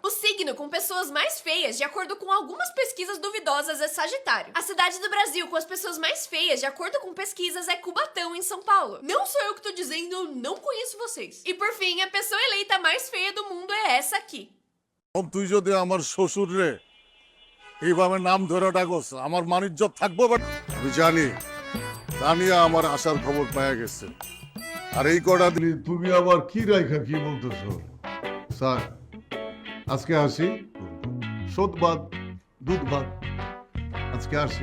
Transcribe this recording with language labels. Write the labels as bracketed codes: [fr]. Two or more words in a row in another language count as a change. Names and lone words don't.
[pt] O signo com pessoas mais feias, de acordo com algumas pesquisas duvidosas, é Sagitário. A cidade do Brasil com as pessoas mais feias, de acordo com pesquisas, é Cubatão, em São Paulo. Não sou eu que tô dizendo, eu não conheço vocês. E por fim, a pessoa eleita mais feia do mundo é essa aqui. [bn] তুই যদি আমার শ্বশুর রে এইভাবে নাম ধরে ডাকোস আমার মানিজ্জত থাকবো। বাট আমি জানি তানিয়া আমার আসার খবর পাওয়া গেছে। আর এই কটা দিন তুমি আবার কি রাইখা কি বলতেছো? স্যার আজকে আসি, শোধ বাদ দুধ বাদ, আজকে আসি।